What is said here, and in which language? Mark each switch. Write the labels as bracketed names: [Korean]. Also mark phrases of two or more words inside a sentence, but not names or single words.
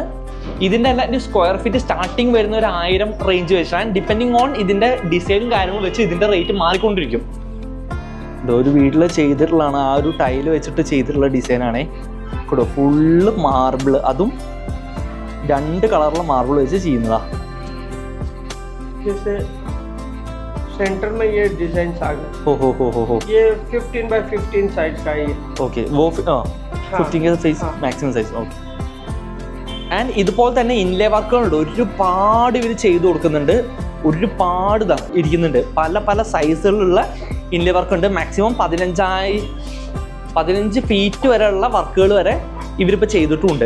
[Malayalam] ഇതിൻ്റെ എല്ലാം [English] square feet starting [Malayalam] വരുന്ന ഒരു 1000 റേഞ്ച് വെച്ചാണ്. [English] depending on [Malayalam] ഇതിൻ്റെ ഡിസൈനും കാര്യങ്ങളും വെച്ച് ഇതിൻ്റെ റേറ്റ് മാറിക്കൊണ്ടിരിക്കും. ഒരു വീട്ടിൽ ചെയ്തിട്ടുള്ളതാണ്, ആ ഒരു ടൈല് വെച്ചിട്ട് ചെയ്തിട്ടുള്ള ഡിസൈനാണേ. കൂടെ [English] full marble, [Malayalam] അതും 2 കളറിലെ മാർബിൾ വെച്ച് ചെയ്യുന്നതാ. [Hindi] सेंटर में ये डिजाइन आ गया। हो ये 15 by 15 साइज का है। ओके, वो 15 के साइज [English] maximum size. [Hindi] ओके. [Malayalam] ആൻഡ് ഇതുപോലെ തന്നെ ഇൻലേ വർക്കുകളുണ്ട്, ഒരുപാട് ഇവർ ചെയ്തു കൊടുക്കുന്നുണ്ട്. ഒരുപാട് ഇരിക്കുന്നുണ്ട്, പല സൈസുകളിലുള്ള [English] inlay work [Malayalam] ഉണ്ട്. മാക്സിമം 15 ഫീറ്റ് വരെയുള്ള വർക്കുകൾ വരെ ഇവരിപ്പോൾ ചെയ്തിട്ടുമുണ്ട്.